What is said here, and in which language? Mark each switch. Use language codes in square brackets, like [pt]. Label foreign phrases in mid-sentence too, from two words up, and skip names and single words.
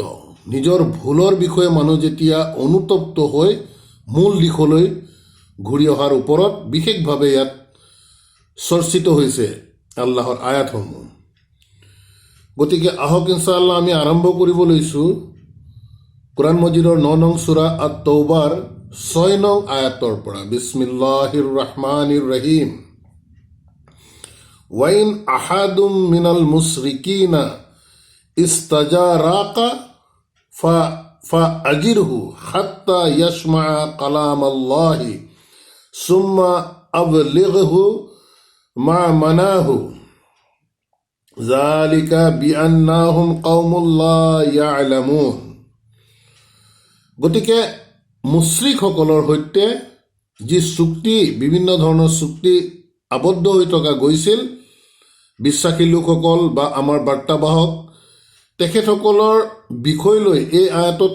[as] নিজৰ ভুলৰ বিষয়ে মানুহ যেতিয়া অনুতপ্ত হৈ মূল দিশলৈ ঘূৰি অহাৰ ওপৰত বিশেষভাৱে ইয়াত চৰ্চিত হৈছে আল্লাহৰ আয়াতসমূহ। গতিকে আহক ইনশাআল্লাহ আমি আৰম্ভ কৰিব লৈছোঁ কোৰআন মজিদৰ 9 নং সূৰা আত-তৌবাৰ 6 নং আয়াতৰ পৰা। [ar] بسم الله الرحمن الرحيم. وإن أحد من المشركين استجارك فأجره حتى يسمع كلام الله ثم أبلغه مأمنه ذلك بأنهم قوم لا يعلمون. [as] গতিকে মুশ্ৰিকসকলৰ সৈতে যি চুক্তি, বিভিন্ন ধৰণৰ চুক্তি আবদ্ধ হৈ থকা গৈছিল, বিশ্বাসী লোকসকল বা আমাৰ বাৰ্তাবাহক তেখেতসকলৰ বিষয়লৈ এই আয়াতত